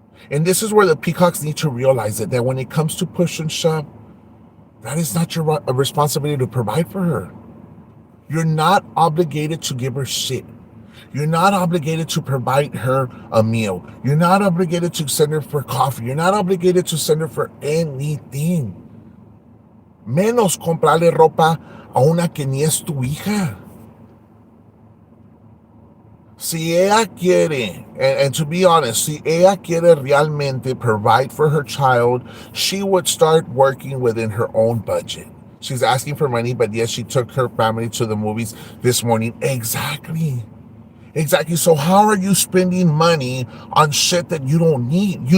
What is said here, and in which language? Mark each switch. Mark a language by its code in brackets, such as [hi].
[en] And this is where the peacocks need to realize it, that when it comes to push and shove, that is not your responsibility to provide for her. You're not obligated to give her shit. You're not obligated to provide her a meal. You're not obligated to send her for coffee. You're not obligated to send her for anything. [es] Menos comprarle ropa a una que ni es tu hija. Si ella quiere, [en] and to be honest, [es] si ella quiere realmente [en] provide for her child, she would start working within her own budget. She's asking for money, but yes, she took her family to the movies this morning. Exactly. Exactly. So how are you spending money on shit that you don't need?